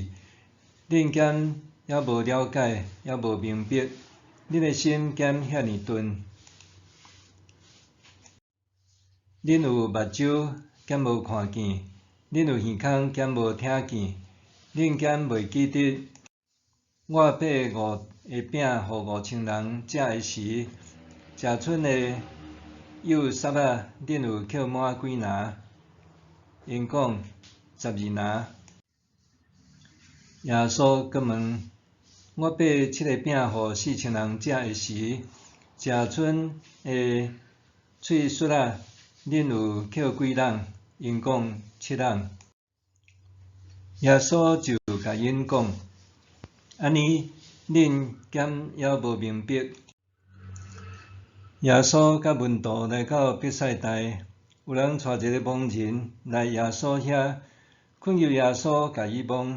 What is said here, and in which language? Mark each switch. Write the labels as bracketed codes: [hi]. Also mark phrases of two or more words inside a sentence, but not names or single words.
[nan] 恁敢也无了解，也无明白，恁的心敢遐尼钝？恁有目睭敢无看见？恁有耳孔敢无听见？恁敢袂记得我掰5个饼互5000人食的时，食剩的幼虱仔，恁有捡满几篮？因讲12篮。耶稣阁问：我掰7个饼互4000人食的时，食剩的碎屑仔，恁有捡几篮？因讲7篮。耶稣就甲因讲：安尼，恁敢还无明白？耶稣甲门徒来到伯赛大，有人带一个盲人来耶稣遐，恳求耶稣甲伊摸。